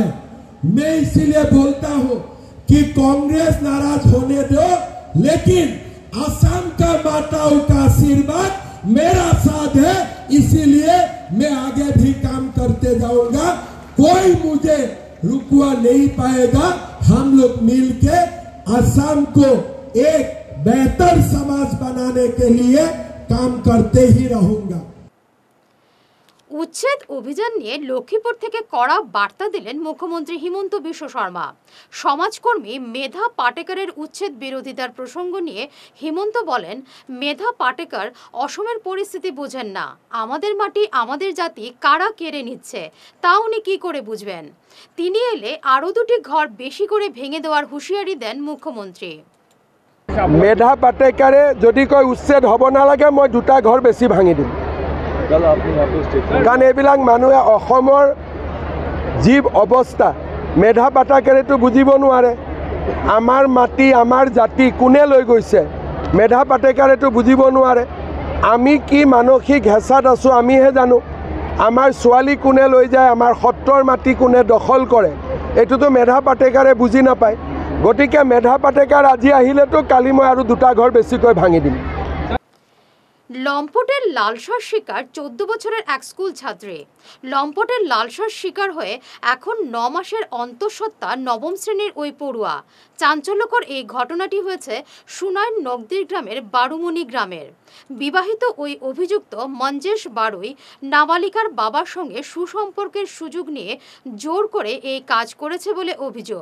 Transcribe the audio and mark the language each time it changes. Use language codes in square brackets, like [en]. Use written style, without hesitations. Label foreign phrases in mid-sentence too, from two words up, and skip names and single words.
[hi] मैं इसीलिए बोलता हूं कि कांग्रेस नाराज होने दो, लेकिन असम का माताओं का आशीर्वाद मेरा साथ है, इसीलिए मैं आगे भी काम करते जाऊंगा। कोई मुझे रुकवा नहीं पाएगा। हम लोग मिलके असम को एक बेहतर समाज बनाने के लिए काम करते ही रहूंगा। [bn] উচ্ছেদ অভিযান নিয়ে লক্ষ্মীপুর থেকে কড়া বার্তা দিলেন মুখ্যমন্ত্রী হিমন্ত বিশ্ব শর্মা। সমাজকর্মী মেধা পাটেকারের উচ্ছেদ বিরোধিতার প্রসঙ্গ নিয়ে হিমন্ত বলেন, মেধা পাটেকার অসমের পরিস্থিতি বোঝেন না। আমাদের মাটি আমাদের জাতি কারা কেড়ে নিচ্ছে তা উনি কি করে বুঝবেন? তিনি এলে আরো 2টি ঘর বেশি করে ভেঙে দেওয়ার হুঁশিয়ারি দেন মুখ্যমন্ত্রী। [as] মেধা পাটেকারে যদি কয় উচ্ছেদ হব নালাগে, মই 2টা ঘৰ বেছি ভাঙি দিম। কাৰণ এইবিলাক মানুহে অসমৰ যি অৱস্থা, মেধা পাটেকাৰেতো বুজিব নোৱাৰে। আমাৰ মাটি আমাৰ জাতি কোনে লৈ গৈছে, মেধা পাটেকাৰেতো বুজিব নোৱাৰে। আমি কি মানসিক হেঁচাত আছোঁ আমিহে জানো। আমাৰ ছোৱালী কোনে লৈ যায়, আমাৰ সত্ৰৰ মাটি কোনে দখল কৰে, এইটোতো মেধা পাটেকাৰে বুজি নাপায়। গতিকে মেধা পাটেকাৰ আজি আহিলেতো কালি মই আৰু 2টা ঘৰ বেছিকৈ ভাঙি দিম। [bn] লম্পটের লালসার শিকার 14 বছরের এক স্কুল ছাত্রী। লম্পটের লালসার শিকার হয়ে এখন 9 মাসের অন্তঃসত্ত্বা নবম শ্রেণীর ওই পড়ুয়া। চাঞ্চল্যকর এই ঘটনাটি হয়েছে সুনাইর নগদির গ্রামের বারুমণি গ্রামের। বিবাহিত ওই অভিযুক্ত মঞ্জেশ বারুই নাবালিকার বাবার সঙ্গে সুসম্পর্কের সুযোগ নিয়ে জোর করে এই কাজ করেছে বলে অভিযোগ।